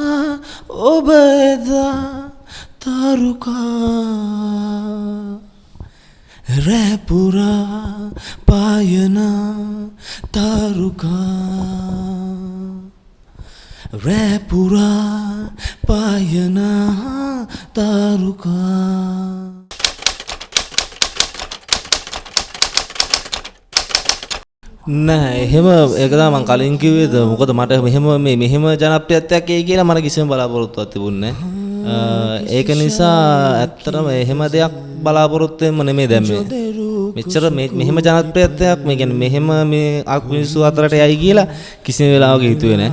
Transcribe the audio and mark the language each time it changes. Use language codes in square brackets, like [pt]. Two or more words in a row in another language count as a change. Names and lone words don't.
[si] ओबेदा तारुका, रह पूरा पायना तारुका, रह पूरा पायना तारुका. නෑ එහෙම ඒක තමයි මම කලින් කිව්වේද. මොකද මට මෙහෙම ජනප්‍රියත්වයක් එයි කියලා මට කිසිම බලාපොරොත්තුවක් තිබුණේ නෑ. ඒක නිසා ඇත්තටම එහෙම දෙයක් බලාපොරොත්තු වෙන්න නෙමෙයි දැන් මෙච්චර මෙහෙම ජනප්‍රියත්වයක් මේ කියන්නේ මෙහෙම මේ මිනිස්සු අතරට යයි කියලා කිසිම වෙලාවක හිතුවේ නෑ.